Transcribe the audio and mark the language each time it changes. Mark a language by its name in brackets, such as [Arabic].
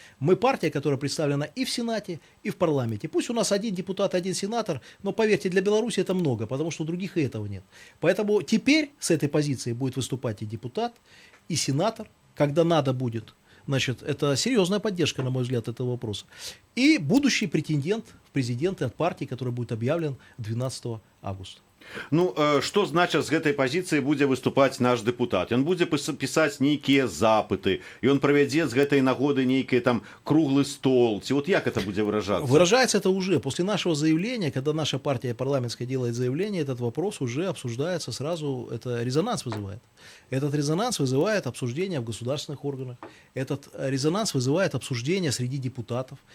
[Russian] Мы партия, которая представлена и в Сенате, и в парламенте. Пусть у нас один депутат, один сенатор, но поверьте, для Беларуси это много, потому что у других и этого нет. Поэтому теперь с этой позиции будет выступать и депутат, и сенатор, когда надо будет. Значит, это серьезная поддержка, на мой взгляд, этого вопроса. И будущий претендент в президенты от партии, который будет объявлен 12 августа. [Belarusian] Ну што значыць з гэтай пазіцыі будзе выступаць наш дэпутат? Ён будзе пісаць нейкія запыты, ён правядзе з гэтай нагоды нейкі там круглы стол. Ці вот як это будзе выражацца? [Russian] Выражается это уже после нашего заявления, когда наша партия парламентская делает заявление, этот вопрос уже обсуждается сразу, это резонанс вызывает. Этот резонанс вызывает обсуждение в государственных органах, этот резонанс вызывает обсуждение среди депутатов.